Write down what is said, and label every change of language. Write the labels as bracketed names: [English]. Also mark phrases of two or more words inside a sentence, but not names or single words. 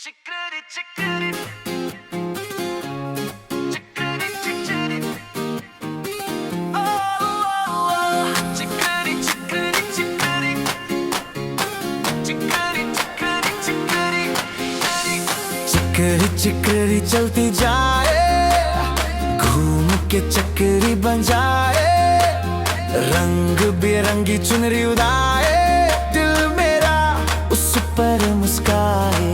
[English] Chickadee, chickadee. Chickadee, chickadee. Oh, oh, oh. Chickadee, chickadee, chickadee. Chickadee, chickadee, chickadee. [Hindi] चिकरी चिकरी चलती जाए, घूम के चक्री बन जाए, रंग बेरंगी चुनरी उड़ाए, दिल मेरा उस पर मुस्काए।